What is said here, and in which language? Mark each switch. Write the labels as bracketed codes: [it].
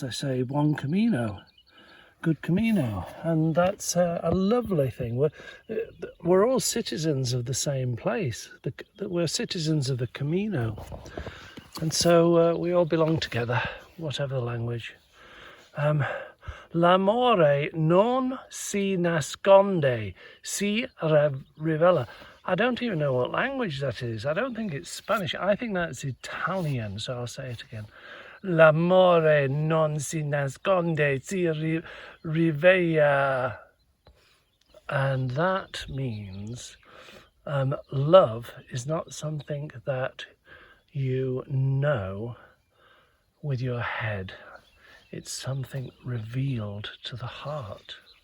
[en] They say [it] "Buon Camino," [en] good Camino, and that's a lovely thing. We're all citizens of the same place. We're citizens of the Camino, and so we all belong together, whatever the language. [it] L'amore non si nasconde, si rivela. [en] I don't even know what language that is. I don't think it's Spanish. I think that's Italian, so I'll say it again. [it] L'amore non si nasconde, si rivela. [en] And that means love is not something that you know with your head. It's something revealed to the heart.